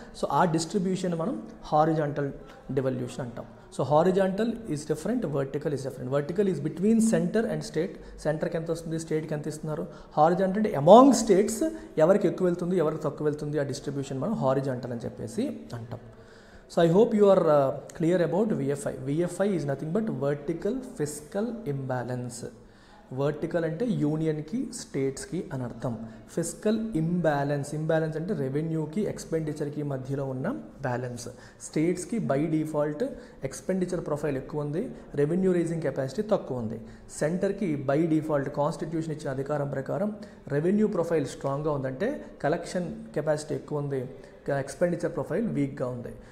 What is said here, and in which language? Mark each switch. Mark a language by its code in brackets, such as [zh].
[te] So ఆ distribution మనం horizontal devolution అంటాం. [en] So horizontal is different, vertical is different. Vertical is between centre and state. [te] సెంటర్కి ఎంత వస్తుంది, స్టేట్కి ఎంత ఇస్తున్నారు. హారిజాంటల్ అంటే అమాంగ్ స్టేట్స్ ఎవరికి ఎక్కువ వెళ్తుంది, ఎవరికి తక్కువ వెళ్తుంది, ఆ డిస్ట్రిబ్యూషన్ మనం హారిజాంటల్ అని చెప్పేసి అంటాం. [en] So I hope you are clear about VFI. VFI is nothing but vertical fiscal imbalance. [te] Vertical అంటే యూనియన్కి స్టేట్స్కి అని అర్థం. ఫిస్కల్ ఇంబ్యాలెన్స్, ఇంబ్యాలెన్స్ అంటే రెవెన్యూకి ఎక్స్పెండిచర్కి మధ్యలో ఉన్న బ్యాలెన్స్. స్టేట్స్కి బై డిఫాల్ట్ ఎక్స్పెండిచర్ ప్రొఫైల్ ఎక్కువ ఉంది, రెవెన్యూ రేజింగ్ కెపాసిటీ తక్కువ ఉంది. సెంటర్కి బై డిఫాల్ట్ కాన్స్టిట్యూషన్ ఇచ్చిన అధికారం ప్రకారం రెవెన్యూ ప్రొఫైల్ స్ట్రాంగ్గా ఉందంటే కలెక్షన్ కెపాసిటీ ఎక్కువ ఉంది, ఎక్స్పెండిచర్ ప్రొఫైల్ వీక్గా ఉంది.